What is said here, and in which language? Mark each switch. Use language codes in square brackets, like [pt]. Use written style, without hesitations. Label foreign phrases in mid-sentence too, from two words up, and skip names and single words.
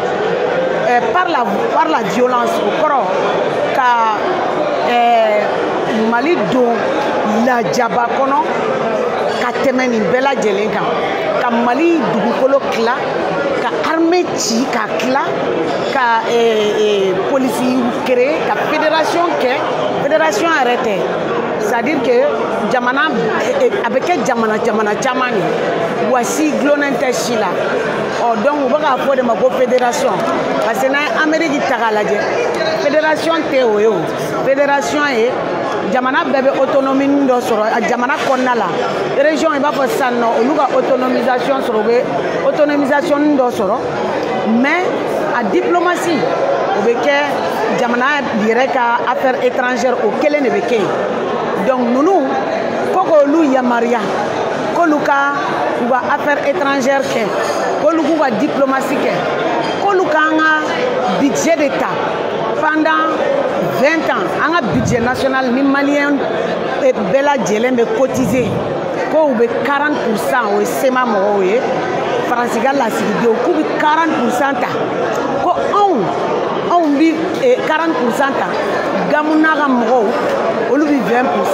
[fr] par la violence [bm] o kɔrɔ ka Mali don lajaba kɔnɔ ka tɛmɛ nin bɛɛ lajɛlen kan ka Mali dugukolo tila ka armée ci ka tila ka polisi créer ka fédération kɛ fédération yɛrɛ tɛ [fr] c'est-à-dire que [bm] jamana a bɛ kɛ jamana caman de wa si gulonnen tɛ si la donc u bɛ k'a fɔ de ma ko fédération [fr] parce que [bm] n'an ye Amérique ta k'a lajɛ fédération tɛ o ye o fédération ye jamana bɛɛ bɛ autonomie dɔ sɔrɔ jamana kɔnɔna la région i b'a fɔ sisan nɔ olu ka autonomisation sɔrɔ u bɛ autonomisation dɔ sɔrɔ mais a diplomatie o bɛ kɛ jamana yɛrɛ ka [fr] affaire étrangère [bm] o kelen de bɛ kɛ yen donc ninnu ko k'olu yamaruya k'olu ka u ka [fr] affaire étrangère [bm] kɛ k'olu k'u ka diplomatie kɛ k'olu k'an ka budget de ta [fr] pendant 20 ans [bm] an ka [fr] budget national [bm] ni maliyɛn bɛɛ lajɛlen bɛ cotiser ko u bɛ 40% o ye SEMA mɔgɔw ye Faransi ka lasigidenw k'u bɛ 40% ta ko anw bi 40% ta Gamuna ka mɔgɔw olu bi 20%